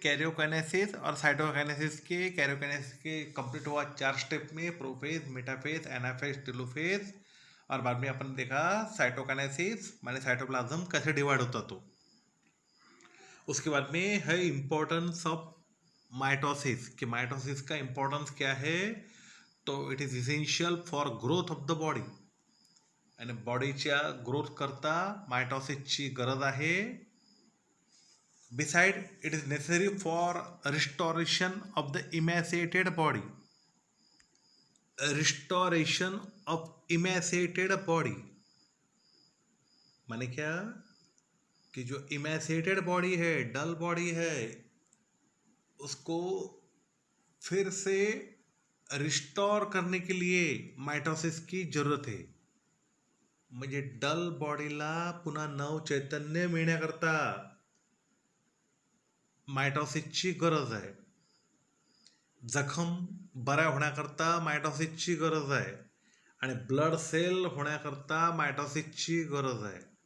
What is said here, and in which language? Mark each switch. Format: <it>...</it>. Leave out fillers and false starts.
<hi>Karyokinesis और cytokinesis के। Karyokinesis के कंप्लीट हुआ 4 स्टेप में, प्रोफेज, मेटाफेज, एनाफेज, टेलोफेज। और बाद में अपन देखा साइटोकाइनेसिस माने साइटोप्लाज्म कैसे डिवाइड होता। तो उसके बाद में है इम्पोर्टेंस ऑफ माइटोसिस, कि माइटोसिस का इंपॉर्टेंस क्या है।</hi> <en>तो it is essential for growth of the body,</en> <mr>आणि बॉडीच्या ग्रोथ करता मायटोसिसची गरज आहे।</mr> <en>Beside it is necessary for restoration of the emaciated body. Restoration of emaciated body,</en> <hi>माने क्या कि जो इमैसिएटेड बॉडी है, डल बॉडी है, उसको फिर से रिस्टोर करने के लिए माइटोसिस की जरूरत आहे.</hi> <mr>म्हणजे डल बॉडीला पुन्हा नव चैतन्य मिळण्याकरता मायटॉसिसची गरज आहे. जखम बऱ्या होण्याकरता मायटॉसिसची गरज आहे आणि ब्लड सेल होण्याकरता मायटॉसिसची गरज आहे.</mr>